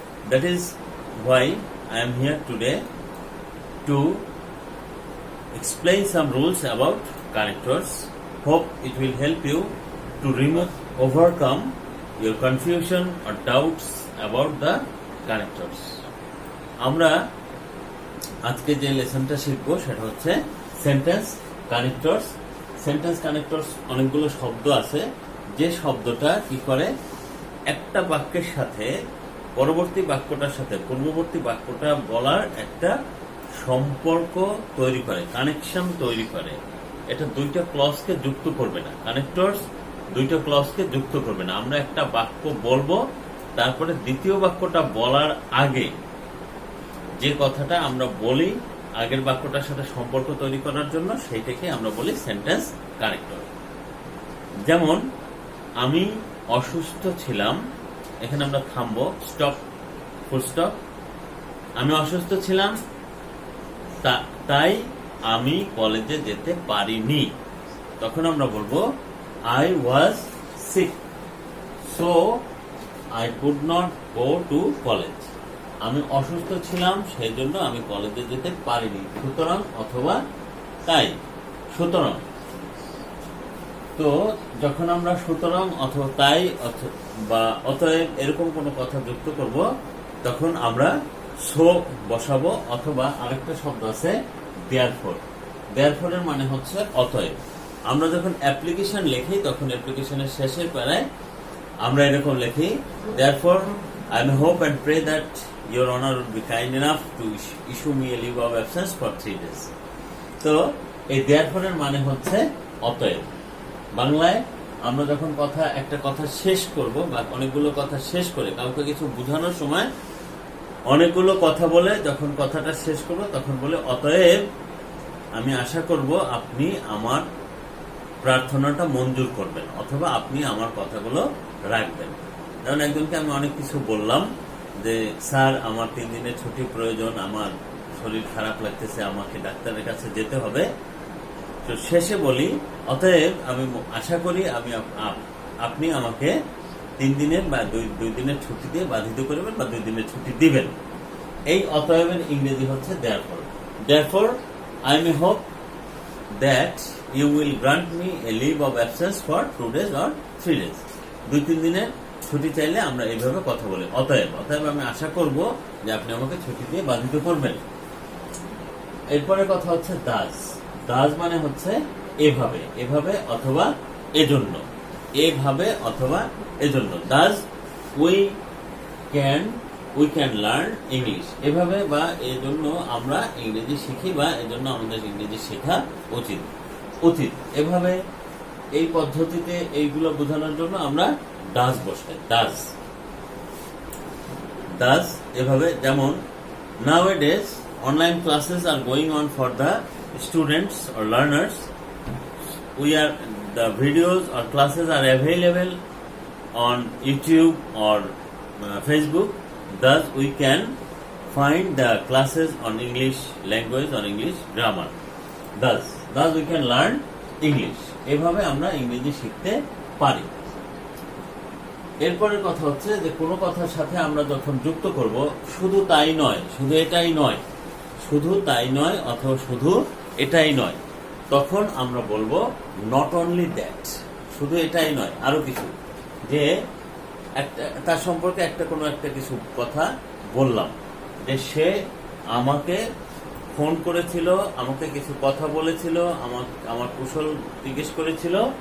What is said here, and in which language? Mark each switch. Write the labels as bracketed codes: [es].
[en] That is why I am here today to explain some rules about connectors. Hope it will help you to overcome your confusion or doubts about the connectors. [bn] আমরা আজকে যে লেসনটা শিখবো সেটা হচ্ছে sentence connectors. Sentence connectors অনেকগুলো শব্দ আছে, যে শব্দটা কি করে একটা বাক্যের সাথে পরবর্তী বাক্যটার সাথে পূর্ববর্তী বাক্যটা বলার একটা সম্পর্ক তৈরি করে, কানেকশন তৈরি করে। এটা দুইটা ক্লজকে যুক্ত করবে না, কানেক্টরস দুইটা ক্লজকে যুক্ত করবে না। আমরা একটা বাক্য বলবো, তারপরে দ্বিতীয় বাক্যটা বলার আগে যে কথাটা আমরা বলি আগের বাক্যটার সাথে সম্পর্ক তৈরি করার জন্য, সেইটাকে আমরা বলি সেন্টেন্স কানেক্টর। যেমন আমি অসুস্থ ছিলাম, এখানে আমরা থামবো, স্টপ, ফুল স্টপ। আমি অসুস্থ ছিলাম তাই আমি কলেজে যেতে পারিনি। তখন আমরা বলবো [en] I was sick, so I could not go to college. [bn] আমি অসুস্থ ছিলাম, সেই জন্য আমি কলেজে যেতে পারিনি। সুতরাং অথবা তাই। সুতরাং, তো যখন আমরা সুতরাং অথবা তাই বা অতএব এরকম কোনো কথা যুক্ত করব, তখন আমরা সো বসাবো, অথবা আরেকটা শব্দ আছে দেয়ারফর। দেয়ারফরের মানে হচ্ছে অতএব। আমরা যখন অ্যাপ্লিকেশন লিখি তখন অ্যাপ্লিকেশনের শেষের প্যারায় আমরা এরকম লিখি, [en] therefore I hope and pray that your honor will be kind enough to issue me a leave of absence for 3 days. [bn] তো এই therefore এর মানে হচ্ছে অতএব। বাংলায় আমরা যখন একটা কথা শেষ করব বা অনেকগুলো কথা শেষ করে কাউকে কিছু বোঝানোর সময় অনেকগুলো কথা বলে যখন কথাটা শেষ করব তখন বলে অতএব আমি আশা করব আপনি আমার প্রার্থনাটা মঞ্জুর করবেন, অথবা আপনি আমার কথাগুলো রাখবেন। যেমন একজনকে আমি অনেক কিছু বললাম যে স্যার আমার 3 দিনের ছুটি প্রয়োজন, আমার শরীর খারাপ লাগতেছে, আমাকে ডাক্তারের কাছে যেতে হবে। তো শেষে বলি অতএব আমি আশা করি আপনি আমাকে 3 দিনের বা 2 দিনের ছুটি দিয়ে বাধিত করবেন বা 2 দিনের ছুটি দিবেন। এই অতএবের ইংরেজি হচ্ছে therefore. [en] Therefore I may hope that you will grant me a leave of absence for 2 days or 3 days. [bn] 2-3 দিনের ছুটি চাইলে আমরা এইভাবে কথা বলি, অতএব আমি আশা করব যে আপনি আমাকে ছুটি দিয়ে বাধিত করবেন। এরপরে কথা হচ্ছে দাস। দাস মানে হচ্ছে এভাবে, এভাবে অথবা এজন্য, এভাবে অথবা এজন্য। Das we can learn English. এভাবে বা এজন্য আমরা ইংরেজি শিখি, বা এজন্য আমাদের ইংরেজি শেখা উচিত। এভাবে এই পদ্ধতিতে এইগুলো বোঝানোর জন্য আমরা ডাজ বসাই, ডাজ এভাবে। যেমন [en] nowadays online classes are going on for the students or learners. The videos or classes are available on YouTube or Facebook. Thus we can find the classes on English language or English grammar. Thus we can learn English. [bn] এভাবে আমরা ইংরেজি শিখতে পারি। এরপরের কথা হচ্ছে যে কোনো কথার সাথে আমরা যখন যুক্ত করব, শুধু তাই নয়, শুধু এটাই নয়, শুধু তাই নয় অথবা শুধু এটাই নয়, তখন আমরা বলবো নট অনলি দ্যাট, শুধু এটাই নয়, আরো কিছু, যে একটা তার সম্পর্কে কোনো একটা কিছু কথা বললাম, যে সে আমাকে ফোন করেছিল, আমাকে কিছু কথা বলেছিল, আমার কুশল জিজ্ঞেস করেছিল।